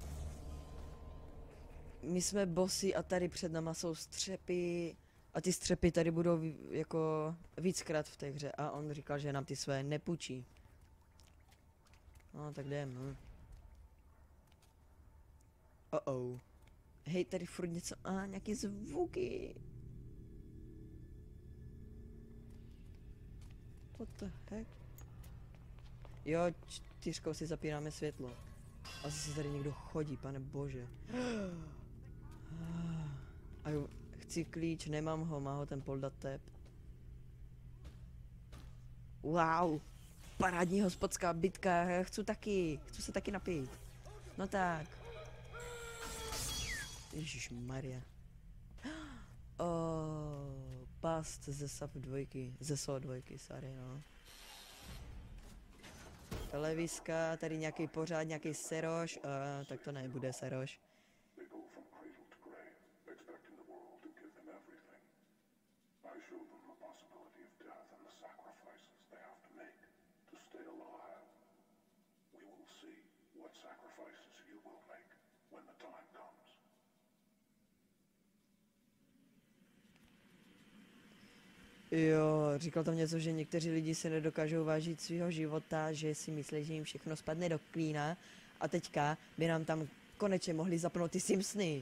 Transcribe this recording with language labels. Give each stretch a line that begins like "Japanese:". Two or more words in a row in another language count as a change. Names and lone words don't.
Czech: My jsme bossy a tady před náma jsou střepy. A ty střepy tady budou jako víckrát v té hře. A on říkal, že nám ty své nepůjčí. No, tak jdem, no. Hej, tady furt něco, nějaký zvuky.
English: What the heck?
Czech: Jo, 4 si zapínáme světlo. A zase tady někdo chodí, pane bože. A jo, chci klíč, nemám ho, má ho ten Poldatep. Wow, parádní hospodská bitka, já chci se taky napít. No tak. Ježišmarja. Past ze SAP 2, ze SO 2, sorry, no. Televiska, tady nějaký pořád, nějaký seroš, tak to nebude seroš.
English: They go from cradle to grave, expecting the world to give them everything. I show them the possibility of death and the sacrifices they have to make to stay alive. We will see what sacrifices you will make when the time comes.
Czech: Jo, říkal tam něco, že někteří lidi se nedokážou vážit svého života, že si myslí, že jim všechno spadne do klína a teďka by nám tam konečně mohli zapnout ty Simpsony.